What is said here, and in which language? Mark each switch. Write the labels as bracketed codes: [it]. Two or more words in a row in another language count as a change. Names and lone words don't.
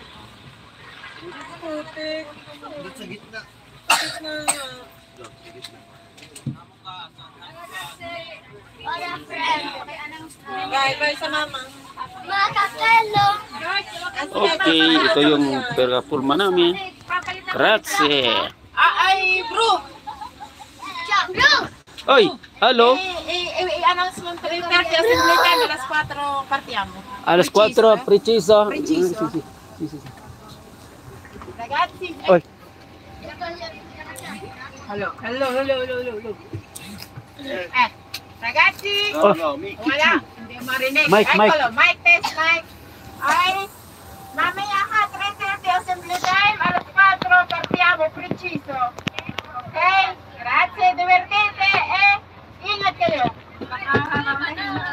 [en] Hola, friend. [tl] Bye-bye sa mama. Mga kakelo. Okay, ito yung pulma namin. [it] Grazie. [tl] Ay, bro. [it] Ciao, bro. [tl] Oy, hello. [it] Announcement per il [en] party assembly time [it] alas 4 partiamo. [tl] Alas 4, preciso. [it] Preciso. Sì. Ragazzi. [tl] Oy. [it] Hello. Ragazzi. [tl] Wala. Hindi marinig. Mike. [en] Mic test, [tl] Mike. Ay, mamaya ka, 3:30 [en] assembly time, [tl] alas 4 [it] partiamo, preciso. [tl] Okay? Grazie, divertite e ingat kayo.